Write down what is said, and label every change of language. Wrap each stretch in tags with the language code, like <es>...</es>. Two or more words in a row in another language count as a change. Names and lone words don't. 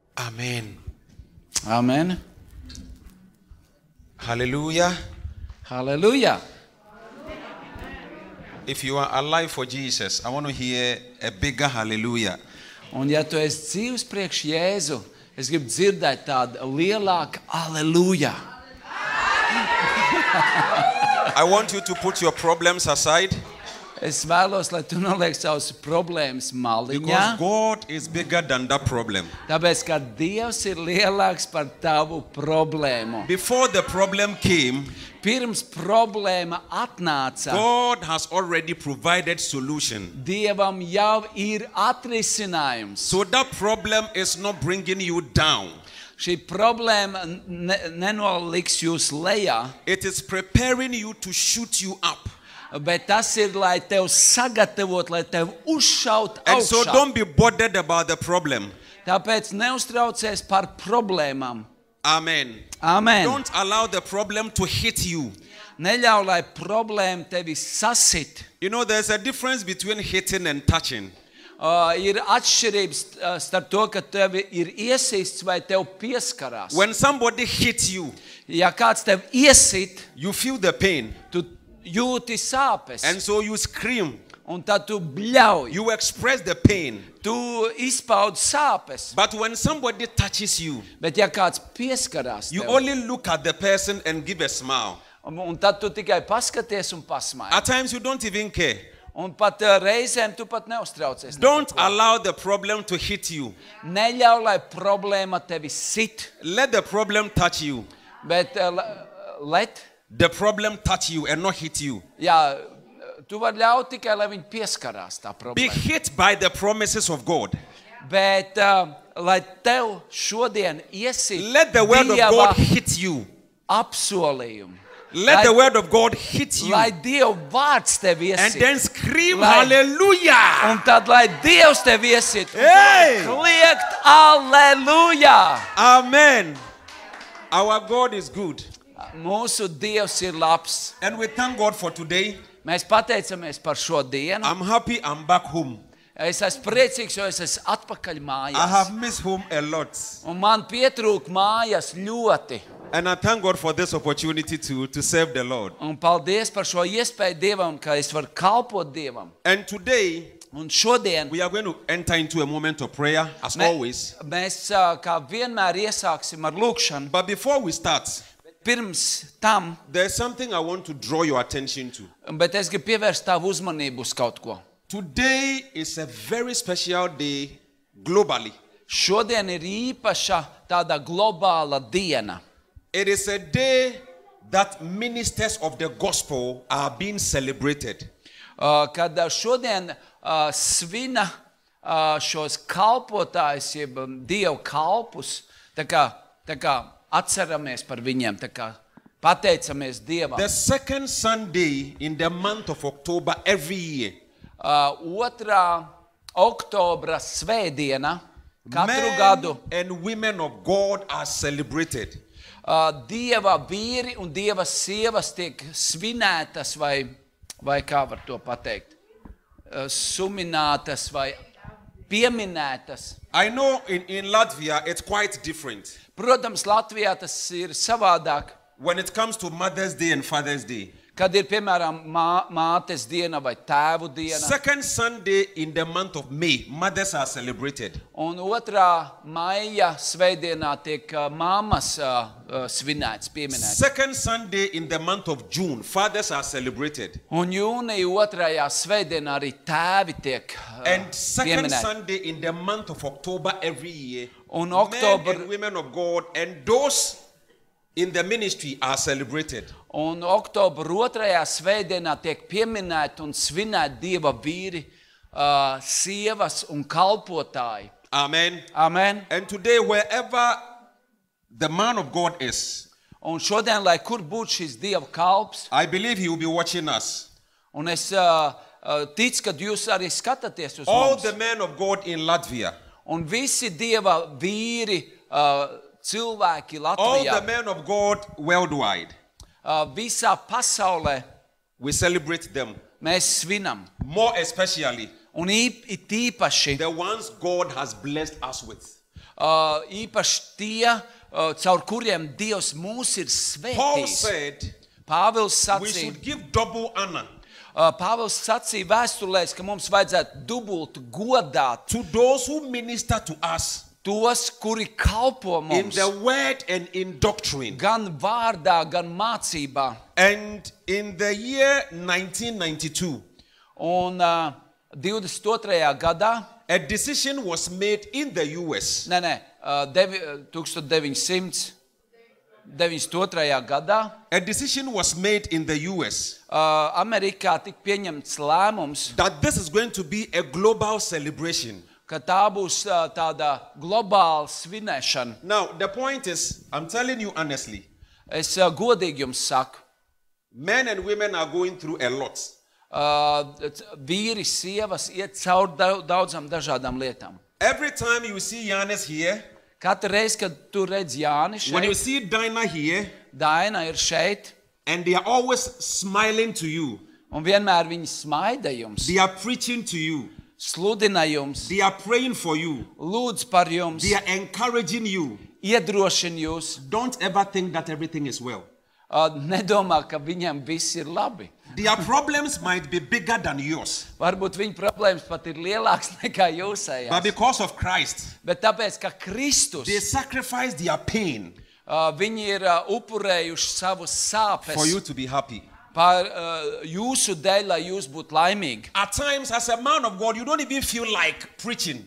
<en>Amen. Amen. Hallelujah. Hallelujah. If you are alive for Jesus, I want to hear a bigger hallelujah.</en> <lv>Un ja tu esi dzīvs priekš Jēzu, es gribu dzirdēt tādu lielāku aleluja.</lv> <en>I want you to put your problems aside.</en> <lv>Es vēlos, lai tu noliek savus problēmas maliņā,</lv> <en>Because God is bigger than that problem.</en> <lv>tāpēc, ka Dievs ir lielāks par tavu problēmu.</lv> <en>Before the problem came,</en> <lv>Pirms problēma atnāca,</lv> <en>God has already provided solution.</en> <lv>Dievam jau ir atrisinājums.</lv> <en>So that problem is not bringing you down.</en> <lv>Šī problēma nenoliks jūs lejā,</lv> <en>It is preparing you to shoot you up.</en> <lv>bet tas ir, lai tev sagatavot, lai tev uzšaut</lv> <en>And so</en> <lv>augšā.</lv> <en>don't be bothered about the problem.</en> <lv>Tāpēc neuztraucies par problēmām.</lv> <en>Amen.</en> <lv>Amen.</lv> <en>Don't allow the problem to hit you.</en> <lv>Neļauj, lai problēma tevi sasit.</lv> <en>You know, there's a difference between hitting and touching.</en> <lv>Ir atšķirības starp to, ka tevi ir iesists vai tev pieskarās.</lv> <en>When somebody hits you,</en> <lv>Ja kāds tev iesit,</lv> <en>you feel the pain.</en> <lv>tu jūti sāpes.</lv> <en>And so you scream.</en> <lv>Un tad tu bļauj.</lv> <en>You express the pain.</en> <lv>Tu izpaudi sāpes.</lv> <en>But when somebody touches you,</en> <lv>Bet ja kāds pieskarās</lv> <en>you</en> <lv>tev,</lv> <en>only look at the person and give a smile.</en> <lv>un tad tu tikai paskaties un pasmāji.</lv> <en>At times you don't even care.</en> <lv>Un pat reizēm tu pat neuztraucies.</lv> <en>Don't allow the problem to hit you.</en> <lv>Neļauj, lai problēma tevi sit.</lv> <en>Let the problem touch you.</en> <lv>Bet let,</lv> <en>The problem touch you and not hit you.</en> <lv>jā, tu vari ļaut tikai, lai viņi pieskarās tā</lv> <en>Be</en> <lv>problēma.</lv> <en>hit by the promises of God.</en> <lv>Bet, lai tev šodien iesit</lv> <en>Let the word of</en> <lv>Dieva</lv> <en>God hit you.</en> <lv>apsolījumu.</lv> <en>Let the word of God hit you.</en> <lv>Lai Dieva vārds tev</lv> <en>And</en> <lv>iesit.</lv> <en>then scream</en> <lv>Lai-</lv> <en>hallelujah.</en> <lv>Un tad, lai Dievs tev iesit.</lv> <en>Hey!</en> <lv>Kliegt aleluja.</lv> <en>Amen. Our God is good.</en> <lv>Mūsu Dievs ir labs.</lv> <en>And we thank God for today.</en> <lv>Mēs pateicamies par šo dienu.</lv> <en>I'm happy I'm back home.</en> <lv>Es esmu priecīgs, jo es esmu atpakaļ</lv> <en>I</en> <lv>mājās.</lv> <en>have missed home a lot.</en> <lv>Un man pietrūk mājas ļoti.</lv> <en>And I thank God for this opportunity to serve the Lord.</en> <lv>Un paldies par šo iespēju Dievam, ka es varu kalpot Dievam.</lv> <en>And today,</en> <lv>Un šodien</lv> <en>we are going to enter into a moment of prayer, as always.</en> <lv>mēs kā vienmēr iesāksim ar lūkšanu.</lv> <en>But before we start,</en> <lv>Pirms tam,</lv> <en>there's something I want to draw your attention to.</en> <lv>bet es gribu pievērst tavu uzmanību uz kaut ko.</lv> <en>Today is a very special day globally.</en> <lv>Šodien ir īpaša tāda globāla diena.</lv> <en>It is a day that ministers of the gospel are being celebrated.</en> <lv>Kad šodien svina šos kalpotājus, jeb Dievu kalpus, tā kā atceramies par viņiem, tā kā pateicamies Dievam.</lv> <en>The second Sunday in the month of October every year,</en> <lv>2. oktobra svētdiena katru</lv> <en>men</en> <lv>gadu</lv> <en>and women of God are celebrated.</en> <lv>Dieva vīri un Dieva sievas tiek svinētas vai kā var to pateikt, suminētas vai pieminētas.</lv> <en>I know in Latvia it's quite different</en> <lv>Protams, Latvijā tas ir savādāk,</lv> <en>when it comes to Mother's Day and Father's Day.</en> <lv>kad ir, piemēram, mātes diena vai tēvu diena.</lv> <en>Second Sunday in the month of May, mothers are celebrated.</en> <lv>Un 2. maija svētdienā tiek mammas svinēts, pieminēts.</lv> <en>Second Sunday in the month of June, fathers are celebrated.</en> <lv>Un jūnija 2. svētdienā arī tēvi tiek</lv> <en>And second</en> <lv>pieminēti.</lv> <en>Sunday in the month of October every year,</en> <lv>Un</lv> <en>men</en> <lv>Oktober-</lv> <en>and women of God and those in the ministry are celebrated.</en> <lv>Un oktobra 2. svētdienā tiek pieminēti un svinēti Dieva vīri, sievas un kalpotāji.</lv> <en>Amen.</en> <lv>Amen.</lv> <en>And today, wherever the man of God is,</en> <lv>Un šodien, lai kur būtu šis Dieva kalps,</lv> <en>I believe he will be watching us.</en> <lv>un es ticu, ka jūs arī skatāties uz</lv> <en>All</en> <lv>mums.</lv> <en>the men of God in Latvia,</en> <lv>Un visi Dieva vīri, cilvēki</lv> <en>all the</en> <lv>Latvijā,</lv> <en>men of God worldwide,</en> <lv>visā pasaulē</lv> <en>we celebrate them.</en> <lv>mēs svinam.</lv> <en>More especially,</en> <lv>Un it īpaši</lv> <en>the ones God has blessed us with.</en> <lv>īpaši tie, caur kuriem Dievs mūs ir</lv> <en>Paul</en> <lv>svētījis.</lv> <en>said,</en> <lv>Pāvils</lv> <en>we</en> <lv>sacīja,</lv> <en>should give double honor</en> <lv>Pāvils sacīja vēstulēs, ka mums vajadzētu dubultu godāt</lv> <en>to those who minister to us</en> <lv>tos, kuri kalpo</lv> <en>in</en> <lv>mums</lv> <en>the word and in doctrine.</en> <lv>gan vārdā, gan mācībā.</lv> <en>And in the year 1992,</en> <lv>Un 22. gadā,</lv> <en>a decision was made in the US</en> <lv>1992. gadā,</lv> <en>A decision was made in the US</en> <lv>Amerikā tika pieņemts lēmums,</lv> <en>that this is going to be a global celebration.</en> <lv>ka tā būs tāda globāla svinēšana.</lv> <en>Now, the point is, I'm telling you honestly,</en> <lv>Es godīgi jums saku,</lv> <en>men and women are going through a lot.</en> <lv>vīri, sievas iet cauri daudzām dažādām lietām.</lv> <en>Every time you see Yanis here,</en> <lv>Katru reizi, kad tu redz Jāni</lv> <en>when you</en> <lv>šeit,</lv> <en>see Dinah here,</en> <lv>Daina ir šeit,</lv> <en>and they are always smiling to you,</en> <lv>un vienmēr viņi smaida jums,</lv> <en>they are preaching to you,</en> <lv>sludina jums,</lv> <en>they are praying for you,</en> <lv>lūdz par jums,</lv> <en>they are encouraging you.</en> <lv>iedrošina jūs.</lv> <en>Don't ever think that everything is well.</en> <lv>Nedomā, ka viņiem viss ir labi.</lv> <en>Their problems might be bigger than yours,</en> <lv>Varbūt viņu problēmas pat ir lielākas nekā</lv> <en>but</en> <lv>jūsējās.</lv> <en>because of Christ,</en> <lv>Bet tāpēc, ka Kristus,</lv> <en>they sacrifice their pain</en> <lv>viņi ir upurējuši savus</lv> <en>for you</en> <lv>sāpes</lv> <en>to be happy.</en> <lv>par jūsu dēļ, lai jūs būtu laimīgi.</lv> <en>At times, as a man of God, you don't even feel like preaching.</en>